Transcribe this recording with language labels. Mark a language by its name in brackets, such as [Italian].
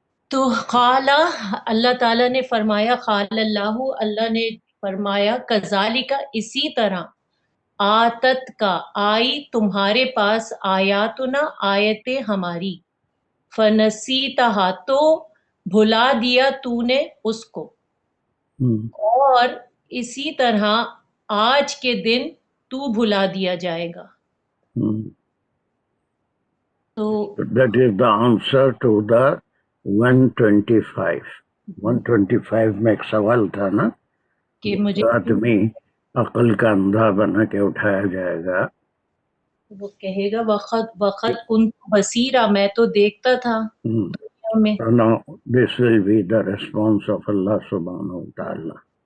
[Urdu] تو قال اللہ تعالیٰ نے فرمایا, قال اللہ, اللہ نے فرمایا, کذالک اسی طرح, آتت کا آئی تمہارے پاس, آیاتنا آیتیں ہماری, فنسیتہا تو بھلا دیا تو نے اس کو, اور اسی طرح آج کے دن تو بھلا دیا جائے گا. تو [English] that is the answer to the 125. [Urdu] 125 میں ایک سوال تھا نا کہ مجھے آدمی عقل کا اندھا بنا کے اٹھایا جائے گا, وہ کہے گا [Arabic] وقت کنت بصیرا, [Urdu] میں تو دیکھتا تھا دنیا میں. [English] No, this will be the response of Allah subhanahu wa ta'ala.